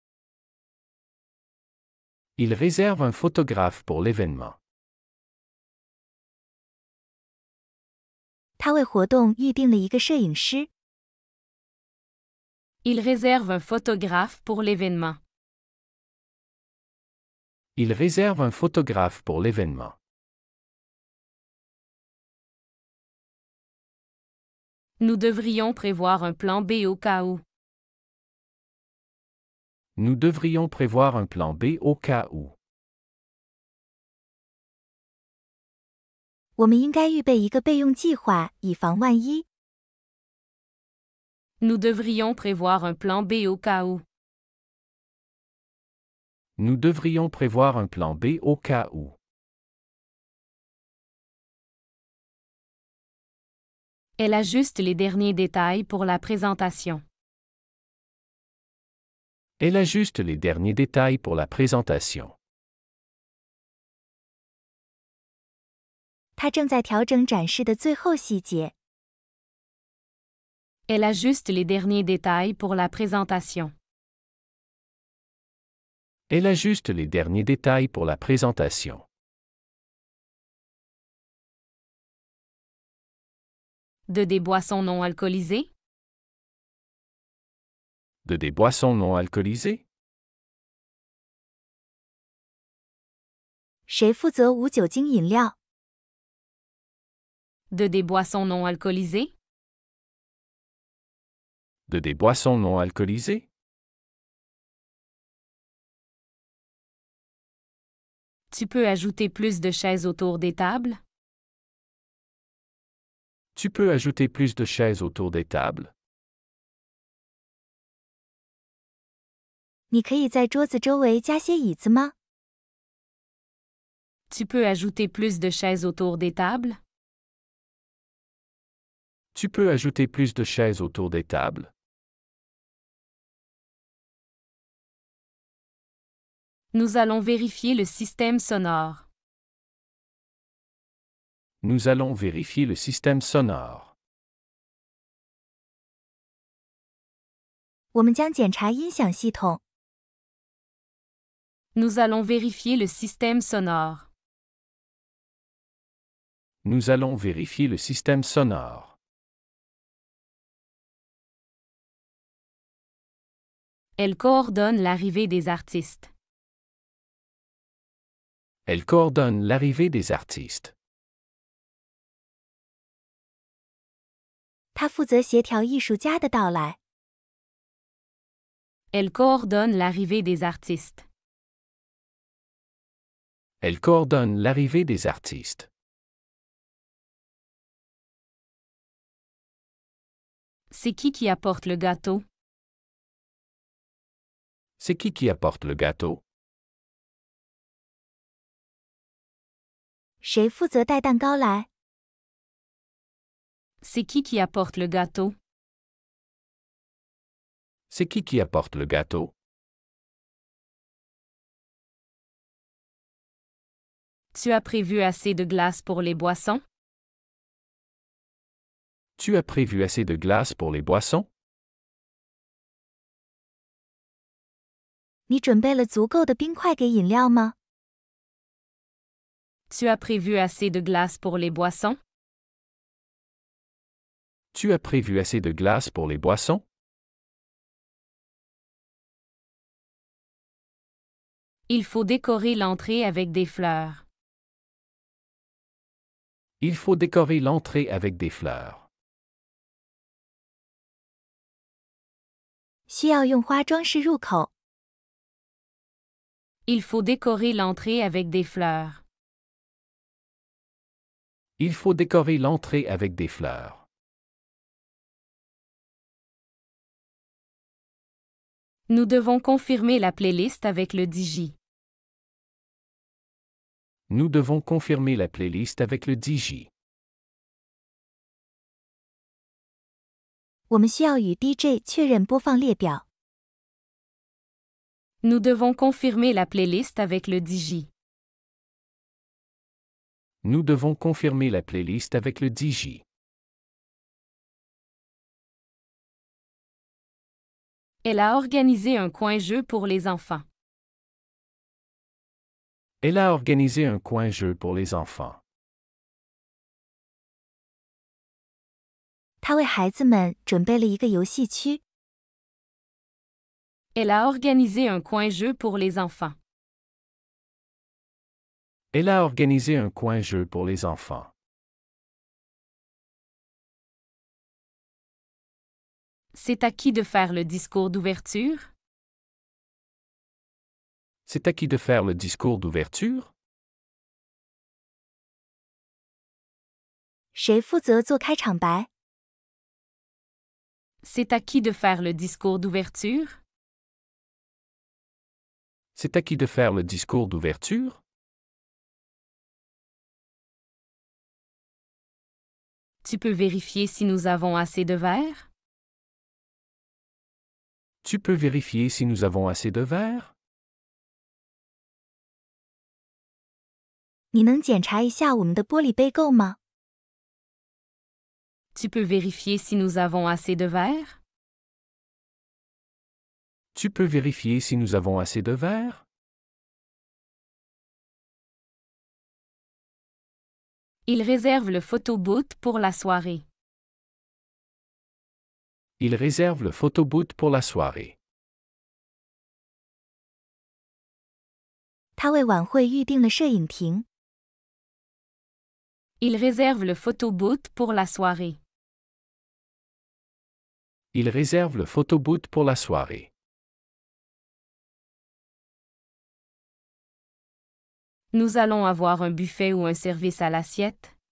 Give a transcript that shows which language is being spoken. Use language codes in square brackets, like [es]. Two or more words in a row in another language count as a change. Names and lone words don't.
[fr] Il réserve un photographe pour l'événement. [zh] 他为活动预定了一个摄影师。 [fr] Il réserve un photographe pour l'événement. Il réserve un photographe pour l'événement. Nous devrions prévoir un plan B au cas où. Nous devrions prévoir un plan B au cas où. [zh] 我们应该预备一个备用计划，以防万一。 [fr] Nous devrions prévoir un plan B au cas où. Nous devrions prévoir un plan B au cas où. Elle ajuste les derniers détails pour la présentation. Elle ajuste les derniers détails pour la présentation. [zh] 他正在调整展示的最后细节。 [fr] Elle ajuste les derniers détails pour la présentation. Elle ajuste les derniers détails pour la présentation. De des boissons non alcoolisées? De des boissons non alcoolisées? [zh] 谁负责无酒精饮料？ [fr] De des boissons non alcoolisées? De des boissons non alcoolisées? Tu peux ajouter plus de chaises autour des tables? Tu peux ajouter plus de chaises autour des tables? [zh] 你可以在桌子周围加些椅子吗？ [fr] Tu peux ajouter plus de chaises autour des tables? Tu peux ajouter plus de chaises autour des tables? Nous allons vérifier le système sonore. Nous allons vérifier le système sonore. [zh] 我们将检查音响系统。 [fr] Nous allons vérifier le système sonore. Nous allons vérifier le système sonore. Elle coordonne l'arrivée des artistes. Elle coordonne l'arrivée des artistes. [zh] 他负责协调艺术家的到来。 [fr] Elle coordonne l'arrivée des artistes. Elle coordonne l'arrivée des artistes. C'est qui apporte le gâteau? C'est qui apporte le gâteau? [zh] 谁负责带蛋糕来？ [fr] C'est qui apporte le gâteau? C'est qui apporte le gâteau? Tu as prévu assez de glace pour les boissons? Tu as prévu assez de glace pour les boissons? [zh] 你准备了足够的冰块给饮料吗？ [fr] Tu as prévu assez de glace pour les boissons? Tu as prévu assez de glace pour les boissons? Il faut décorer l'entrée avec des fleurs. Il faut décorer l'entrée avec des fleurs. [zh] 需要用花装饰入口。 [fr] Il faut décorer l'entrée avec des fleurs. Il faut décorer l'entrée avec des fleurs. Nous devons confirmer la playlist avec le DJ. Nous devons confirmer la playlist avec le DJ. [zh] 我们需要与 DJ 确认播放列表。 [fr] Nous devons confirmer la playlist avec le DJ. Nous devons confirmer la playlist avec le DJ. Elle a organisé un coin-jeu pour les enfants. Elle a organisé un coin-jeu pour les enfants. [zh] 他为孩子们准备了一个游戏区。 [fr] Elle a organisé un coin-jeu pour les enfants. Elle a organisé un coin-jeu pour les enfants. C'est à qui de faire le discours d'ouverture? C'est à qui de faire le discours d'ouverture? [zh] 谁负责做开场白？ [fr] C'est à qui de faire le discours d'ouverture? C'est à qui de faire le discours d'ouverture? Tu peux vérifier si nous avons assez de verres? Tu peux vérifier si nous avons assez de verres? [zh] 你能检查一下我们的玻璃杯够吗？ [fr] Tu peux vérifier si nous avons assez de verres? Tu peux vérifier si nous avons assez de verres? Il réserve le photobooth pour la soirée. Il réserve le photobooth pour la soirée. [zh] 他为晚会预定了摄影亭。 [fr] Il réserve le photobooth pour la soirée. Il réserve le photobooth pour la soirée. Nous allons avoir un buffet ou un service à l'assiette?